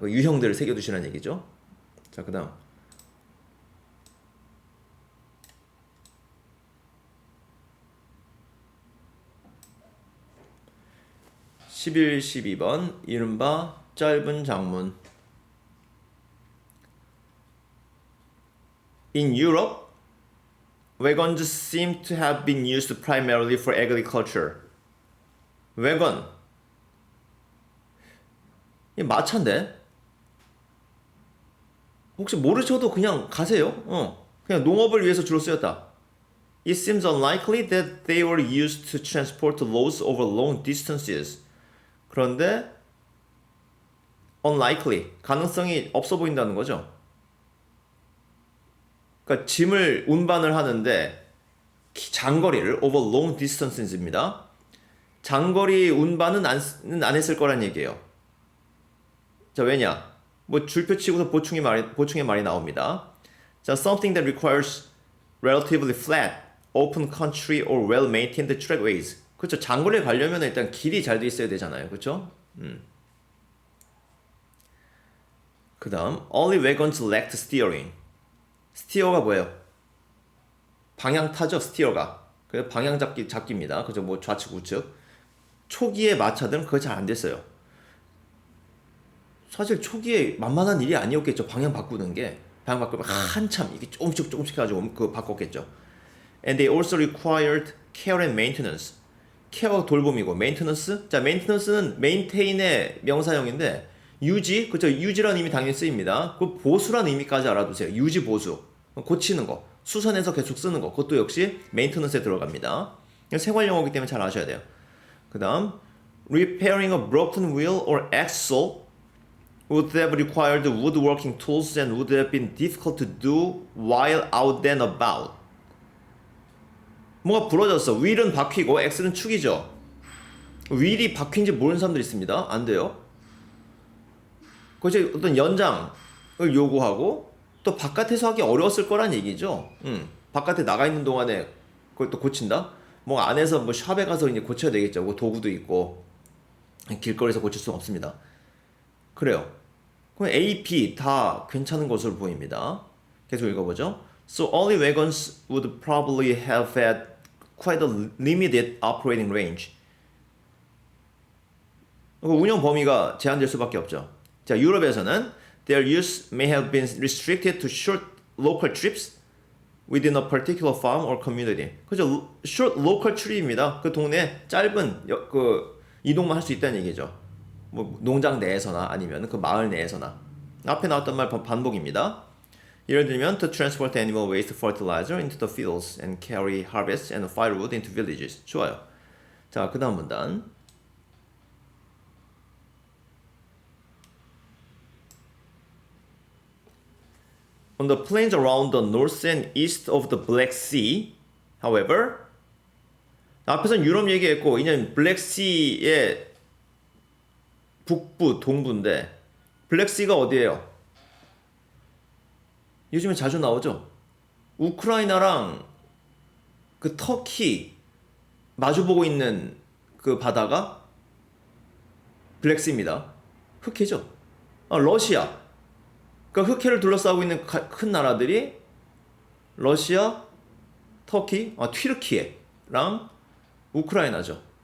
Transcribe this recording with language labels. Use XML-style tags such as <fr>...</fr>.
<ko>유형들을 새겨두시라는 얘기죠. 자, 그 다음 11, 12번 이른바 짧은 장문.</ko> <en>In Europe, wagons seem to have been used primarily for agriculture. wagon.</en> <ko>이 마차인데? 혹시 모르셔도 그냥 가세요. 그냥 농업을 위해서 주로 쓰였다.</ko> <en>It seems unlikely that they were used to transport loads over long distances.</en> <ko>그런데 unlikely, 가능성이 없어 보인다는 거죠. 그러니까 짐을 운반을 하는데 장거리를</ko> <en>over long distances</en> <ko>입니다. 장거리 운반은 안 했을 거란 얘기예요. 자, 왜냐? 뭐 줄표 치고서 보충의 말이 나옵니다.</ko> <en>자, something that requires relatively flat, open country or well-maintained trackways.</en> <ko>그렇죠. 장거리에 가려면 일단 길이 잘 돼 있어야 되잖아요. 그렇죠? 그 다음</ko> <en>only wagons lacked steering.</en> <ko>스티어가 뭐예요? 방향 타죠. 스티어가. 그래서 방향 잡기입니다. 그죠? 뭐 좌측 우측. 초기의 마차들은 그거 잘 안 됐어요. 사실 초기에 만만한 일이 아니었겠죠. 방향 바꾸는 게. 방향 바꾸면 한참 이게 조금씩 해가지고 그 바꿨겠죠.</ko> <en>And they also required care and maintenance.</en> <ko>케어 돌봄이고 maintenance. 자, maintenance는 maintain의 명사형인데 유지, 그렇죠? 유지라는 의미 당연히 쓰입니다. 그 보수라는 의미까지 알아두세요. 유지 보수. 고치는 거. 수선해서 계속 쓰는 거. 그것도 역시 maintenance에 들어갑니다. 생활 용어이기 때문에 잘 아셔야 돼요. 그 다음</ko> <en>repairing a broken wheel or axle would have required woodworking tools and would have been difficult to do while out and about.</en> <ko>뭐가 부러졌어. 휠은 바퀴고 엑셀은 축이죠. 휠이 바퀴인지 모르는 사람들 있습니다. 안 돼요. 그것이 어떤 연장을 요구하고 또 바깥에서 하기 어려웠을 거란 얘기죠. 바깥에 나가 있는 동안에 그걸 또 고친다? 뭐 안에서 뭐 샵에 가서 이제 고쳐야 되겠죠. 뭐 도구도 있고 길거리에서 고칠 수는 없습니다. 그래요. 그럼 A, B 다 괜찮은 것으로 보입니다. 계속 읽어보죠.</ko> <en>So only wagons would probably have had quite a limited operating range.</en> <ko>운영 범위가 제한될 수밖에 없죠. 자, 유럽에서는</ko> <en>their use may have been restricted to short local trips within a particular farm or community.</en> <ko>그죠?</ko> <en>short local trip입니다.</en> <ko>그 동네 짧은 그 이동만 할 수 있다는 얘기죠. 뭐 농장 내에서나 아니면 그 마을 내에서나. 앞에 나왔던 말 반복입니다. 예를 들면</ko> <en>to transport animal waste fertilizer into the fields and carry harvest and firewood into villages.</en> <ko>좋아요. 자, 그 다음 문단.</ko> <en>On the plains around the north and east of the Black Sea, however,</en> <ko>앞에서는 유럽 얘기했고 이제는 블랙시의 북부, 동부인데 블랙시가 어디예요? 요즘에 자주 나오죠? 우크라이나랑 그 터키, 마주보고 있는 그 바다가 블랙시입니다. 흑해죠. 러시아. 그러니까 흑해를 둘러싸고 있는 큰 나라들이 러시아, 터키, 튀르키예랑 우크라이나죠.</ko>